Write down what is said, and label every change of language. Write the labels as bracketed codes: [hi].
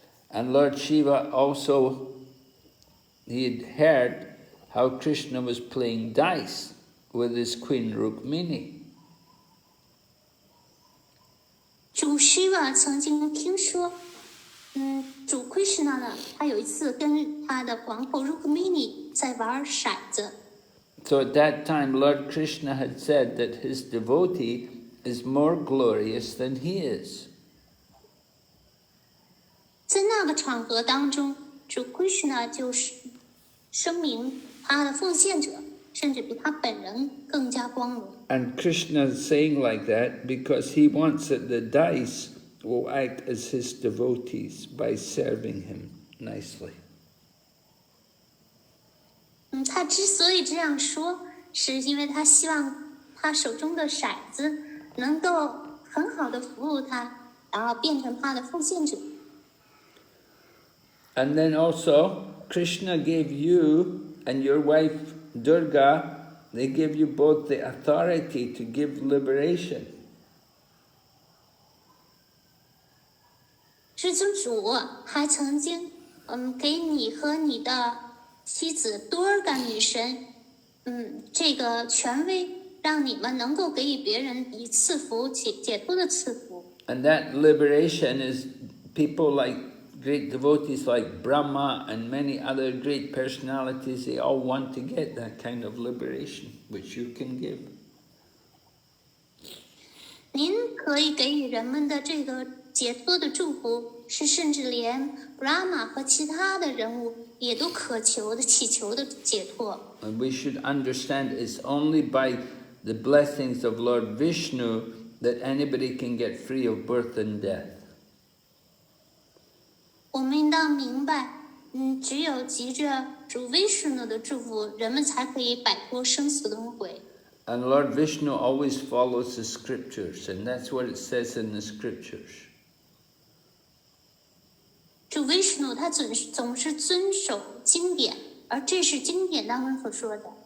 [en] And Lord Shiva also, he had heard how Krishna was playing dice with his queen Rukmini. [zh] 主 Shiva 曾经听说，主 Krishna 呢，他有一次跟他的皇后 Rukmini 在玩骰子。 [en] So at that time, Lord Krishna had said that his devotee is more glorious than he is. [zh] 在那个场合当中，主 Krishna 就是声明他的奉献者，甚至比他本人更加光荣。 [en] And Krishna is saying like that because he wants that the dice will act as his devotees by serving him nicely. [zh] 他之所以这样说，是因为他希望他手中的骰子能够很好的服务他，然后变成他的奉献者。 [en] And then also, Krishna gave you and your wife Durga, they give you both the authority to give liberation. [zh] 至尊主还曾经，给你和你的妻子多尔嘎女神，这个权威，让你们能够给予别人以赐福、解脱的赐福。 [en] And that liberation is people like great devotees like Brahma and many other great personalities, they all want to get that kind of liberation, which you can give. [zh] 可以给予人们的这个解脱的祝福，是甚至连 Brahma 和其他的人物也都祈求的解脱。 [en] And we should understand it's only by the blessings of Lord Vishnu that anybody can get free of birth and death. [zh] 我们应当明白，只有藉着主 Vishnu 的祝福，人们才可以摆脱生死轮回。 [en] And Lord Vishnu always follows the scriptures, and that's what it says in the scriptures. [zh] 主 Vishnu 他总是遵守经典，而这是经典当中所说的。